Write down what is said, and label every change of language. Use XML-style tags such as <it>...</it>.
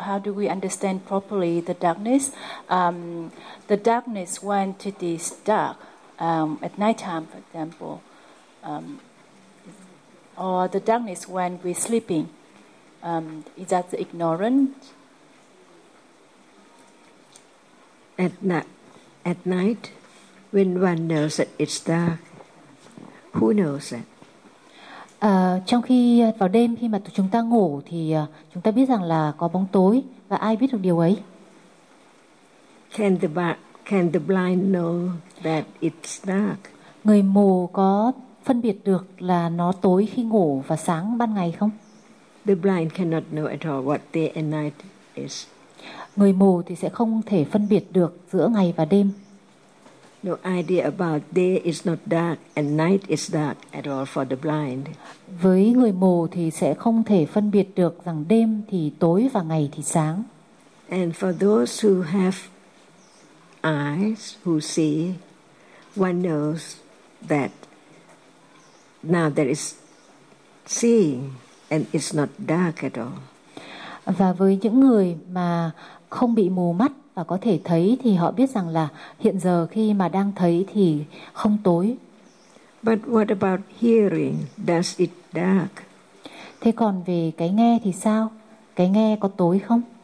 <en>How do we understand properly the darkness? The darkness, when it is dark at nighttime, for example, or the darkness when we're sleeping, is that the ignorant? At night. When one knows that it's dark, who knows that?</en> <vi>Trong khi vào đêm, khi mà chúng ta ngủ thì chúng ta biết rằng là có bóng tối, và ai biết được điều ấy?</vi> <en>Can the blind know that it's dark?</en> <vi>Người mù có phân biệt được là nó tối khi ngủ và sáng ban ngày không?</vi> <en>The blind cannot know at all what day and night is.</en> <vi>Người mù thì sẽ không thể phân biệt được giữa ngày và đêm.</vi> <en>No idea about day is not dark and night is dark at all for the blind.</en> <vi>Với người mù thì sẽ không thể phân biệt được rằng đêm thì tối và ngày thì sáng.</vi> <en>And for those who have eyes, who see, one knows that now there is seeing and it's not dark at all.</en> <vi>Và với những người mà không bị mù mắt và có thể thấy thì họ biết rằng là hiện giờ khi mà đang thấy thì không tối.</vi> <en>But what about hearing? Does it dark?</en> <vi>Thế còn về cái nghe thì sao? Cái nghe có tối không?</vi>